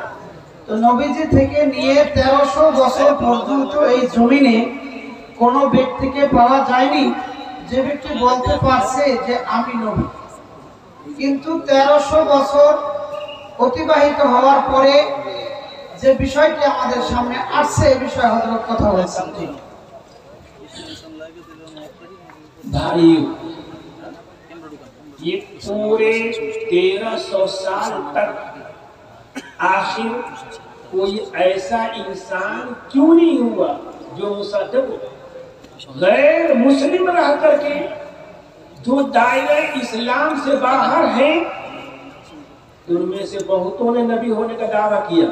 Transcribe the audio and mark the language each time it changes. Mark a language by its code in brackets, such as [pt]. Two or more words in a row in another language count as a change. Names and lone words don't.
[bn] তো নবীজি থেকে নিয়ে 1300 বছর পর্যন্ত এই জমিনে কোনো ব্যক্তিকে পাওয়া যায়নি যে ব্যক্তি বলতে পারছে যে আমি নবী। কিন্তু 1300 বছর অতিবাহিত হওয়ার পরে যে বিষয়টি আমাদের সামনে আসছে, এই বিষয়ে হযরত কথা বলেছেন। [ur] بھائیو، یہ پورے 1300 سال تک آخر کوئی ایسا انسان کیوں نہیں ہوا جو مصدق غیر مسلم رہ کر کے جو دائرہ اسلام سے باہر ہیں، ان میں سے بہتوں نے نبی ہونے کا دعویٰ کیا۔